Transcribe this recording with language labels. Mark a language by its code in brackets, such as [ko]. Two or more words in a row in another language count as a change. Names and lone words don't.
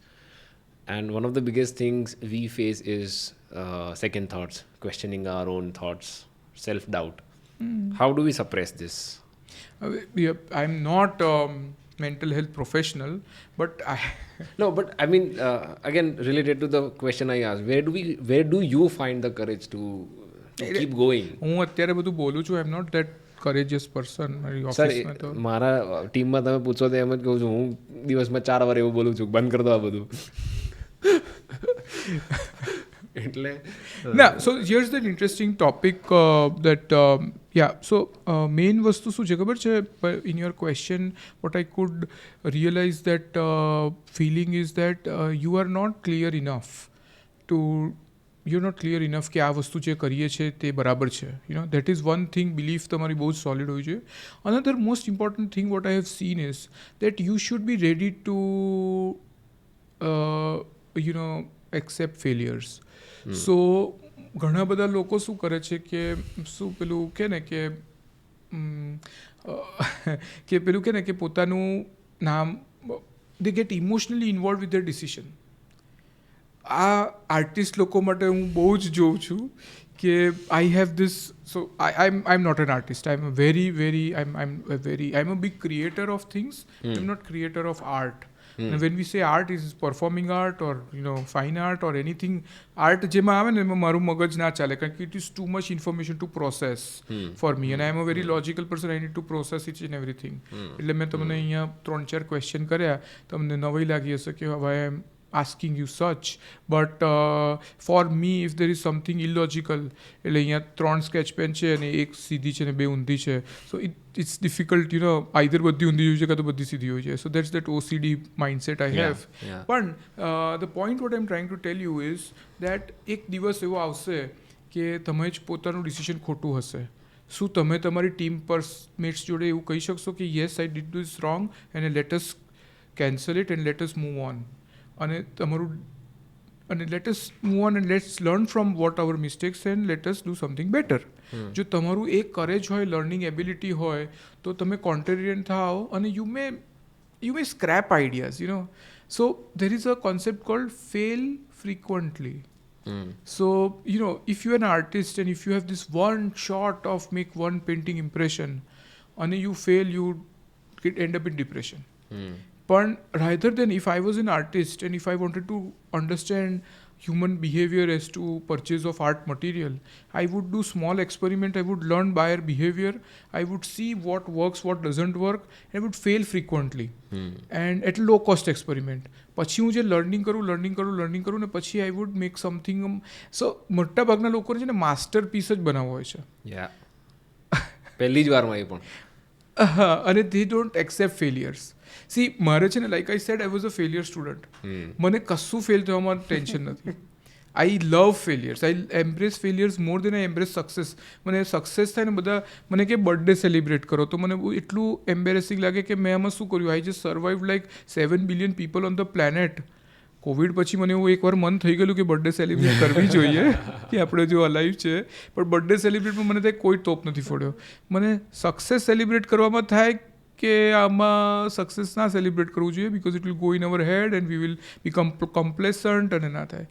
[en] And one of the biggest things we face is second thoughts, questioning our own thoughts, self-doubt. How do we suppress this? I'm not mental health professional, but No, but I mean, again, related to the question I asked, where do you find the courage to keep going? [gu] હું અત્યારે બધું બોલું છું. [en] I am not that courageous person [gu] મારી સર ઓફિસમાં તો મારા ટીમમાં તમે પૂછો તો એમ જ કહું છું, હું દિવસમાં 4 વાર એવું બોલું છું, બંધ કરી દો આ બધું. એટલે [en] so here's that interesting topic that so main [gu] વસ્તુ શું છે ખબર છે? [en] In your question what I could realize that feeling is that you are not clear enough to you're not clear enough [gu] કે આ વસ્તુ જે કરીએ છે તે બરાબર છે. [en] That is one thing, belief [gu] તમારી બહુ જ solid હોવી જોઈએ. [en] Another most important thing what I have seen is that you should be ready to accept failures. [gu] So ઘણા બધા લોકો શું કરે છે કે શું પેલું કે ને કે પેલું કે ને કે પોતાનું નામ [en] they get emotionally involved with their decision. [gu] આ આર્ટિસ્ટ લોકો માટે હું બહુ જ જોઉં છું કે [en] I have this, so I'm not an artist. I'm a big creator of things. I'm not creator of art. And when we say art, is performing art or fine art or anything art [gu] જેમાં આવે ને એમાં મારું મગજ ના ચાલે, કારણ કે [en] it is too much information to process for me, and I am a very logical person. I need to process each and everything. [gu] એટલે મેં તમને અહીંયા 3-4 ક્વેશ્ચન કર્યા, તમને નવાઈ લાગી હશે કે [en] why I am asking you such, but for me if there is something illogical, [gu] એટલે અહીંયા 3 [en] sketch pen [gu] છે અને એક સીધી છે ને 2 ઊંધી છે, [en] so it's difficult, either [gu] બધી ઊંધી હોય છે કાં તો બધી સીધી હોય છે. [en] So that's that OCD mindset I have. But the point what I'm trying to tell you is that [gu] એક દિવસ એવો આવશે કે તમે જ પોતાનું ડિસિઝન ખોટું હશે. શું તમે તમારી ટીમ પર મેટ્સ જોડે એવું કહી શકશો કે [en] yes I did this wrong and let us cancel it and let us move on? અને let us move on and let's learn from what our mistakes and let us do something better. [gu] જો તમારું એક કરેજ હોય, [en] learning ability [gu] હોય, તો તમે કોન્ટ્રેરિયન થાઓ અને [en] you may scrap ideas, So there is a concept called fail frequently. So if you're an artist and if you have this one shot of make one painting impression and you fail, you end up in depression. But rather than if I was an artist and if I wanted to understand human behavior as to purchase of art material, I would do small experiment. I would learn buyer behavior. I would see what works, what doesn't work. I would fail frequently and at low cost experiment. [gu] પછી હું જે લર્નિંગ કરું ને પછી [en] I would make something. [gu] So મોટા ભાગના લોકોને છે ને [en] master piece [gu] જ બનાવવો હોય છે. પહેલી જ વારમાં એ પણ [en] અને they don't accept failures. See, [gu] મારે છે ને [en] like I said, I was a failure student. [gu] મને કશું ફેલ થવામાં ટેન્શન નથી. [en] I love failures. I embrace failures more than I embrace success. [gu] મને સક્સેસ થાય ને બધા મને કે [en] birthday celebrate [gu] કરો તો મને એટલું એમ્બેરેસિંગ લાગે કે મેં આમાં શું કર્યું. [en] I just survived like 7 billion people on the planet. [gu] કોવિડ પછી મને એવું એકવાર મન થઈ ગયેલું કે [en] birthday celebrate [gu] કરવી જોઈએ કે આપણે જો અલાઈવ છે, પણ બર્થડે સેલિબ્રેટમાં મને થાય કોઈ તોપ નથી ફોડ્યો. મને [en] success celebrate [gu] કરવામાં થાય કે આમાં સક્સેસ ના સેલિબ્રેટ કરવું જોઈએ [en] because it will go in our head and we will become complacent [gu] અને ના થાય.